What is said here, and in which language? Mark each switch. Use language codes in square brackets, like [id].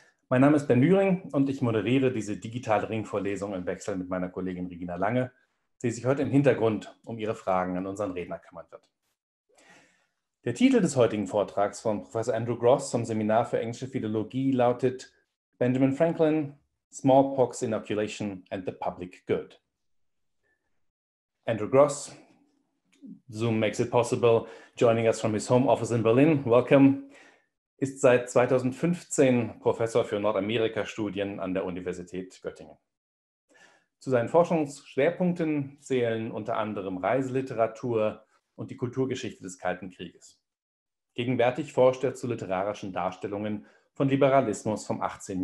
[de] Mein Name ist Ben Lühring und ich moderiere diese digitale Ringvorlesung im Wechsel mit meiner Kollegin Regina Lange, die sich heute im Hintergrund um ihre Fragen an unseren Redner kümmern wird. Der Titel des heutigen Vortrags von Professor Andrew Gross vom Seminar für englische Philologie lautet Benjamin Franklin, Smallpox Inoculation and the Public Good. [en] Andrew Gross, Zoom makes it possible, joining us from his home office in Berlin. Welcome. [de] Ist seit 2015 Professor für Nordamerika-Studien an der Universität Göttingen. Zu seinen Forschungsschwerpunkten zählen unter anderem Reiseliteratur und die Kulturgeschichte des Kalten Krieges. Gegenwärtig forscht er zu literarischen Darstellungen von Liberalismus vom 18.